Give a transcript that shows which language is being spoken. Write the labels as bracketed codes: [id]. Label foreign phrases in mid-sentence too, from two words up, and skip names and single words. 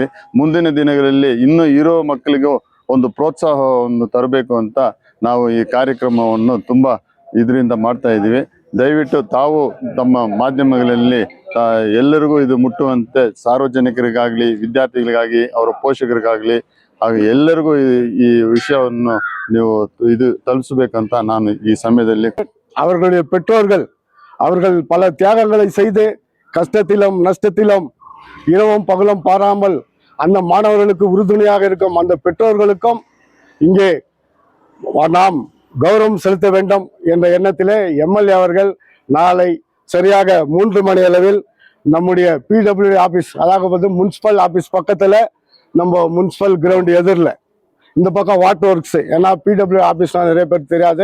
[kn] ಮುಂದಿನ ದಿನಗಳಲ್ಲಿ ಇನ್ನೂ ಇರೋ ಮಕ್ಕಳಿಗೂ ಒಂದು ಪ್ರೋತ್ಸಾಹವನ್ನು ತರಬೇಕು ಅಂತ ನಾವು ಈ ಕಾರ್ಯಕ್ರಮವನ್ನು ತುಂಬ ಇದರಿಂದ ಮಾಡ್ತಾ ಇದ್ದೀವಿ. ದಯವಿಟ್ಟು ತಾವು ತಮ್ಮ ಮಾಧ್ಯಮಗಳಲ್ಲಿ ಎಲ್ಲರಿಗೂ ಇದು ಮುಟ್ಟುವಂತೆ ಸಾರ್ವಜನಿಕರಿಗಾಗಲಿ, ವಿದ್ಯಾರ್ಥಿಗಳಿಗಾಗಿ, ಅವರ ಪೋಷಕರಿಗಾಗಲಿ ಹಾಗೂ ಎಲ್ಲರಿಗೂ ಈ ವಿಷಯವನ್ನು ನೀವು ತಲುಪಿಸಬೇಕಂತ ನಾನು ಈ ಸಮಯದಲ್ಲಿ [ta] அவர்களுடைய பெற்றோர்கள் பல தியாகங்களை செய்து கஷ்டத்திலும் நஷ்டத்திலும் இரவும் பகலும் பாராமல் அந்த மாணவர்களுக்கு உறுதுணையாக இருக்கும் அந்த பெற்றோர்களுக்கும் இங்கே நாம் கௌரவம் செலுத்த வேண்டும் என்ற எண்ணத்திலே MLA அவர்கள் நாளை சரியாக 3 மணி அளவில் நம்முடைய [en] PWD office, [ta] அதாவது [en] municipal office [ta] பக்கத்தில், நம்ம [en] municipal ground [ta] எதிரில், இந்த பக்கம் [en] water works, [ta] ஏன்னா [en] PWD officeனால் [ta] நிறைய பேர் தெரியாது.